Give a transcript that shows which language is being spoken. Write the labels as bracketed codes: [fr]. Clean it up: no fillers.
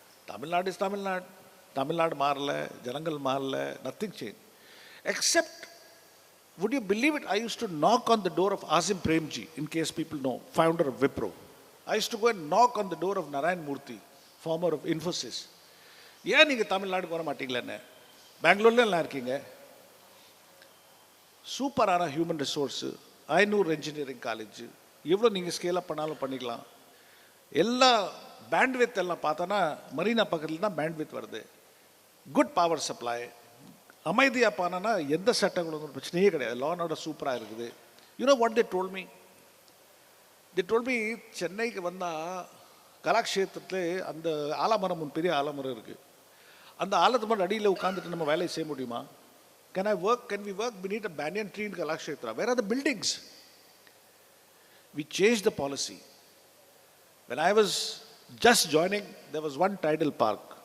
[ta] Tamil Nadu is Tamil Nadu மாறல, ஜனங்கள் மாறல, [en] Nothing change. Except, would you believe it, I used to knock on the door of Azim Premji, in case people know, founder of Wipro. I used to go and knock on the door of Narayan Murthy, former of Infosys. [ta] ஏன் நீங்கள் தமிழ்நாடுக்கு வர மாட்டீங்களேன்னு, பெங்களூர்ல எல்லாம் இருக்கீங்க, சூப்பரான human resource, 500 engineering college, எவ்வளோ நீங்கள் scale up பண்ணாலும் பண்ணிக்கலாம். எல்லா பேண்ட்வித் எல்லாம் பார்த்தோன்னா மரீனா பக்கத்தில் தான் பேண்ட்வித் வருது. [en] good power supply, [ta] அமைதியாக பானா எந்த சட்டங்களும் ஒரு பிரச்சனையே கிடையாது. [en] law and order [ta] சூப்பராக இருக்குது. [en] You know what they told me? They told me [ta] சென்னைக்கு வந்தால் கலாக்ஷேத்திரத்தில் அந்த ஆலமரம், ஒரு பெரிய ஆலமரம் இருக்குது. அந்த ஆலமரம் அடியில் உட்காந்துட்டு நம்ம வேலையை செய்ய முடியுமா? [en] Can I work? Can we work? We need a banyan tree in Kalakshetra. Where are the buildings? We changed the policy. When I was just joining, there was one tidal park.